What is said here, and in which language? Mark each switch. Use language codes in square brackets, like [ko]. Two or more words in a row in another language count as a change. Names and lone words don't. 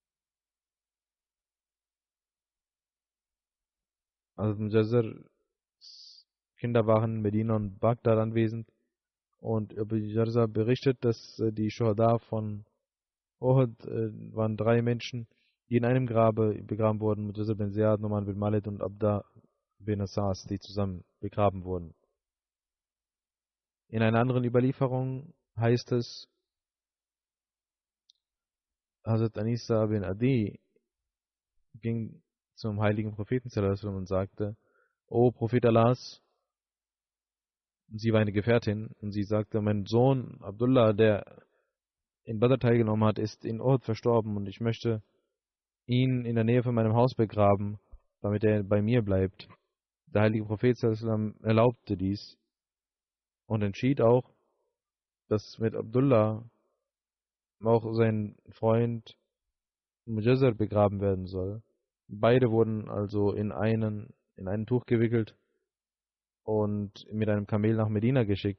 [de] Also Mujazzars Kinder waren in Medina und Bagdad anwesend, und Abu Jarza berichtet, dass die Shuhada von Uhud waren 3 Menschen, die in einem Grabe begraben wurden: Mujazzar bin Ziyad, Numan bin Malid und Abda bin Asas, die zusammen begraben wurden. In einer anderen Überlieferung heißt es, Hazrat Anisa bin Adi ging zum heiligen Propheten [ar] صلى الله عليه وسلم [de] und sagte: O Prophet Allahs, sie war eine Gefährtin, und sie sagte: Mein Sohn Abdullah, der in Badr teilgenommen hat, ist in Uhud verstorben, und ich möchte ihn in der Nähe von meinem Haus begraben, damit er bei mir bleibt. Der heilige Prophet [ar] صلى الله عليه وسلم [de] erlaubte dies und entschied auch, dass mit Abdullah auch sein Freund Mujazzar begraben werden soll. Beide wurden also in ein Tuch gewickelt und mit einem Kamel nach Medina geschickt.